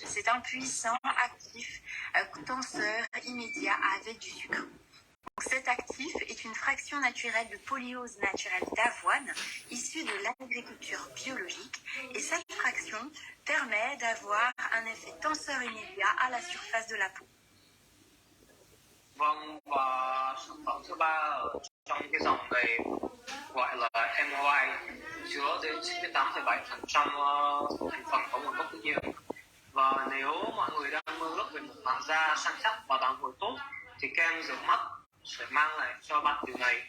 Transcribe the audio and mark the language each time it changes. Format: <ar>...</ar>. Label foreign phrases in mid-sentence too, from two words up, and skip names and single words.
<fr>C'est un puissant, actif, tenseur immédiat avec du sucre. Donc cet actif est une fraction naturelle de polyose naturelle d'avoine issue de l'agriculture biologique et cette fraction permet d'avoir un effet tenseur immédiat à la surface de la peau.</fr> <vi>Vâng, và sản phẩm thứ ba ở trong cái dòng này gọi là MOI, chứa đến 98,7% thành phần có nguồn gốc tự nhiên. Và nếu mọi người đang mơ ước về một làn da săn chắc và đàn hồi tốt thì kem rửa mắt sẽ mang lại cho bạn điều này.</vi>